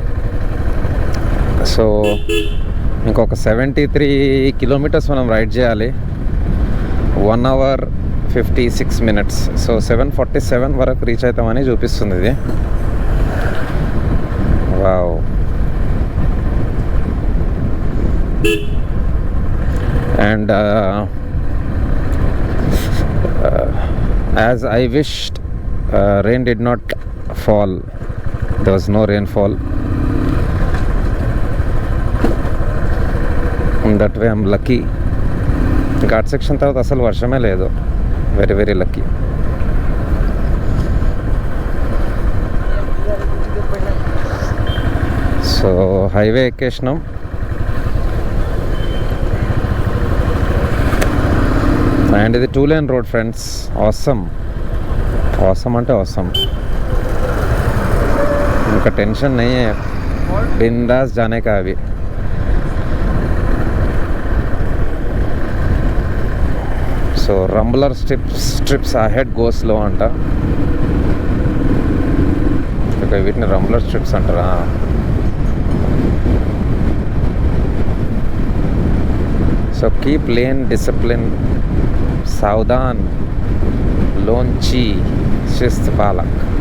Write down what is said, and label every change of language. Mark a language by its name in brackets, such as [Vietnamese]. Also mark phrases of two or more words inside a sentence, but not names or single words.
[Telugu] సో ఇంకొక 73 kilometers మనం రైడ్ చేయాలి, [English] 1 hour 56 minutes. [Telugu] సో 7:47 వరకు రీచ్ అవుతామని చూపిస్తుంది ఇది. వావ్, [English] and as I wished, rain did not fall. There was no rainfall. that way I'm lucky. [Telugu] ఘాట్ సెక్షన్ తర్వాత అసలు వర్షమే లేదు, [English] very very lucky. [Telugu] సో హైవే ఎక్కేసినాం. అండ్ ఇది [English] 2-lane road friends. [Telugu] ఆసమ్, ఆసమ్ అంటే ఆసమ్. ఇంకా టెన్షన్ [Hindi] नहीं है, बिंदास जाने का अभी. [English] so rumbler strips ahead go slow అంట. [Telugu] వీటిని [English] rumbler strips [Telugu] అంటారా? [English] so keep lane discipline, సావధాన్, [Marathi] लोंची, शिस्त पालक.